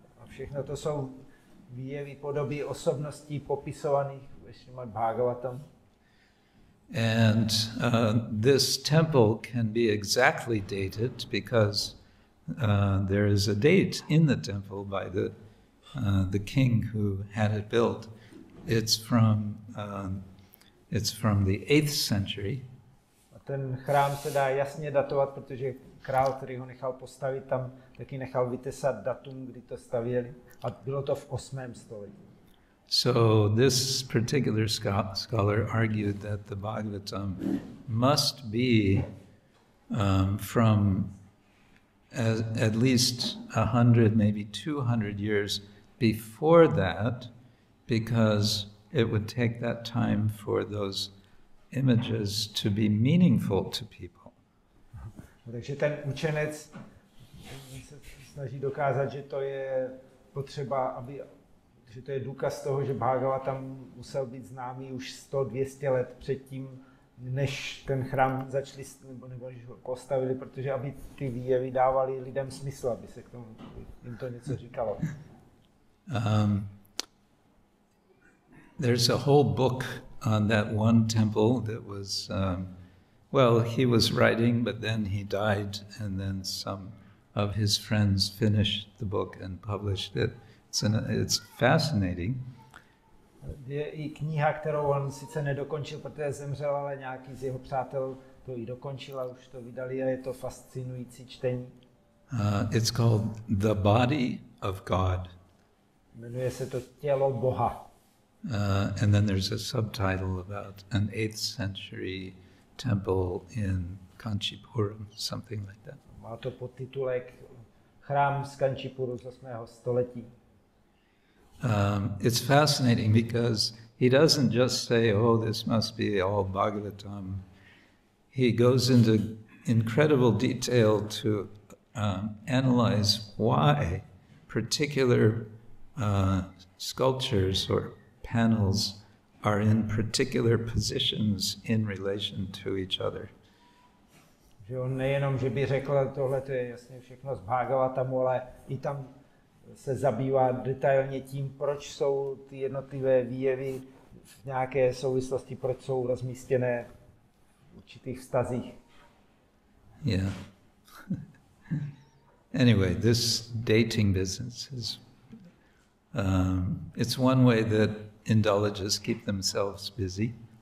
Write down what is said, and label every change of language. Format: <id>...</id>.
<cs>A všechno to jsou výjevy podoby osobností popisovaných ve Srimad Bhagavatam.</cs> <en>And this temple can be exactly dated because there is a date in the temple by the king who had it built. It's from the 8th century.</en> <cs>A ten chrám se dá jasně datovat, protože král, který ho nechal postavit, tam taky nechal vytesat datum, kdy to stavěli. A bylo to v 8. století.</cs> <en>So this particular scholar argued that the Bhagavatam must be from at least 100, maybe 200 years before that, because it would take that time for those images to be meaningful to people.</en> <cs>Takže ten učenec se snaží dokázat, že to je potřeba, že to je důkaz toho, že Bhagavatam musel být známý už 100-200 let předtím, než ten chrám začali, nebo než ho postavili, protože aby ty výjevy dávaly lidem smysl, aby se k tomu jim to něco říkalo.</cs> <en>There's a whole book on that one temple that was, well, he was writing, but then he died, and then some of his friends finished the book and published it. It's fascinating.</en> <cs>Je i kniha, kterou on sice nedokončil, protože zemřel, ale nějaký z jeho přátel to i dokončil a už to vydali a je to fascinující čtení.</cs> <en>It's called The Body of God.</en> <cs>Jmenuje se to Tělo Boha.</cs> <en>And then there's a subtitle about an 8th century temple in Kanchipuram, something like that.</en> <cs>Má to podtitulek Chrám z Kančipuru z 8. století.</cs> <en>It's fascinating because he doesn't just say, oh, this must be all Bhagavatam. He goes into incredible detail to analyze why particular sculptures or panels are in particular positions in relation to each other.</en> <cs>Že on nejenom, že by řekl, tohle to je jasně všechno z Bhagavatamu, ale i tam se zabývá detailně tím, proč jsou ty jednotlivé výjevy v nějaké souvislosti, proč jsou rozmístěné v určitých vztazích.</cs> <en>Yeah. Anyway, this dating business is, it's one way that Indologists keep themselves busy.</en>